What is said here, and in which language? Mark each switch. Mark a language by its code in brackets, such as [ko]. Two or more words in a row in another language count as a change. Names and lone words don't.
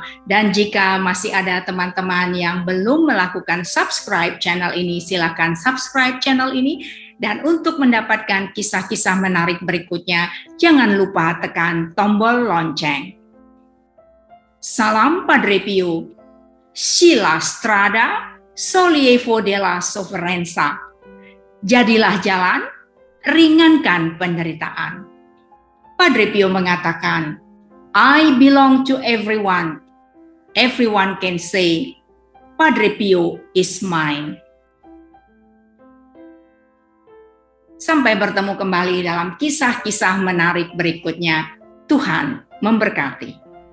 [id] Dan jika masih ada teman-teman yang belum melakukan subscribe channel ini, silakan subscribe channel ini. Dan untuk mendapatkan kisah-kisah menarik berikutnya, jangan lupa tekan tombol lonceng. Salam Padre Pio. [it] Sila strada, solievo della sofferenza. [id] Jadilah jalan, ringankan penderitaan. Padre Pio mengatakan, [en] I belong to everyone. Everyone can say, Padre Pio is mine. [id] Sampai bertemu kembali dalam kisah-kisah menarik berikutnya. Tuhan memberkati.